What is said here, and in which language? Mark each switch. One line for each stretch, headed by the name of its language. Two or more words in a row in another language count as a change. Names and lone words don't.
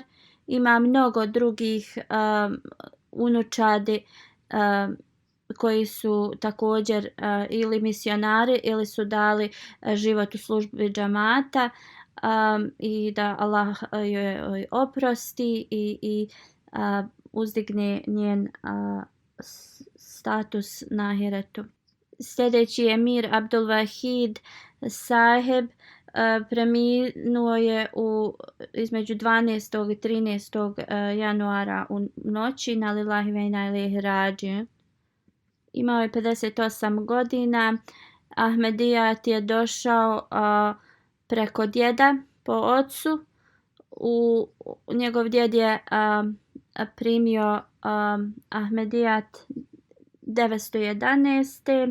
Bosnian: Ima mnogo drugih unučadi koji su također ili misionari ili su dali život u službi džamata, i da Allah joj oprosti i uzdigne njen status na ahiretu. Sljedeći je Mir Abdul Wahid sahib, preminuo je između 12. i 13. januara u noći.
Arabic: إنا لله وإنا إليه راجعون.
Bosnian: Imao je 58 godina. Ahmedijat je došao preko djeda po ocu. Njegov djed je primio Ahmedijat 911.